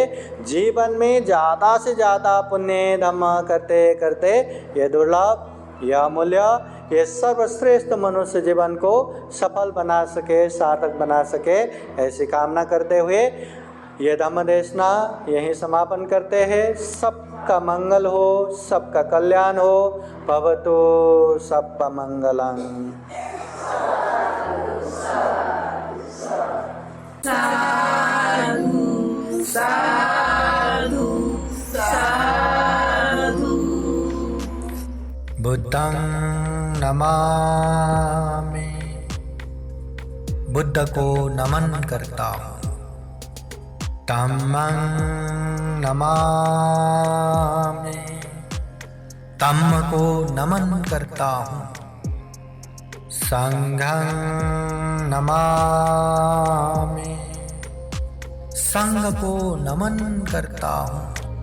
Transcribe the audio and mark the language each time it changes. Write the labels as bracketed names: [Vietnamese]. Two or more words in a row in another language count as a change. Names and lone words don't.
[Hindi] जीवन में ज़्यादा से ज़्यादा पुण्य धम्म करते करते ये दुर्लभ, यह अमूल्य, ये सर्वश्रेष्ठ मनुष्य जीवन को सफल बना सके, सार्थक बना सके, ऐसी कामना करते हुए ये धम्म देशना यहीं समापन करते हैं। सबका मंगल हो, सबका कल्याण हो। [Pali] भवतु सबका मंगलम्। साधु साधु साधु। बुद्धं नमामि, [Hindi] बुद्ध को नमन करता हूँ। [Pali] धम्मं नमामि, [Hindi] धम्म को नमन करता हूँ। [Pali] संघं नमामि, [Hindi] संघ को नमन करता हूँ।